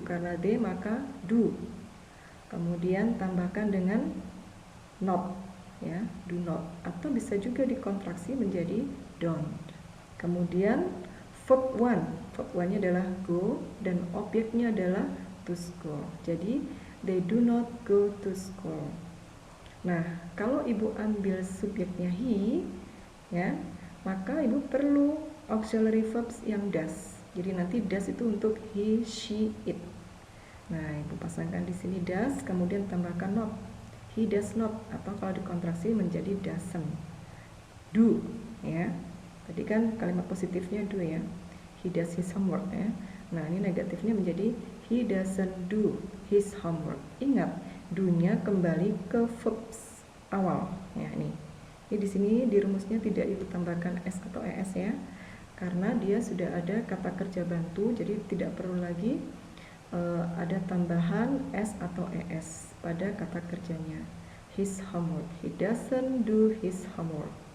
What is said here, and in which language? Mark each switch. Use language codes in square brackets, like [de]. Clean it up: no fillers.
[id] Karena they maka do. Kemudian tambahkan dengan not. Ya, do not, atau bisa juga dikontraksi menjadi don't. Kemudian verb one-nya adalah go dan objeknya adalah to school. Jadi [en] they do not go to school. [id] Nah, kalau ibu ambil subjeknya he, ya, maka ibu perlu auxiliary verbs yang does. Jadi nanti does itu untuk he, she, it. Nah, ibu pasangkan di sini does, kemudian tambahkan not. [en] He does not, [id] atau kalau dikontraksi menjadi doesn't. Do, ya. Tadi kan kalimat positifnya do ya. [en] He does his homework [id] ya. Nah, ini negatifnya menjadi [en] he doesn't do his homework. [id] Ingat, do-nya kembali ke verbs awal ya ini. Ini di sini di rumusnya tidak ibu tambahkan s atau es ya. Karena dia sudah ada kata kerja bantu, jadi tidak perlu lagi ada tambahan s atau es pada kata kerjanya. [en] His homework. He doesn't do his homework.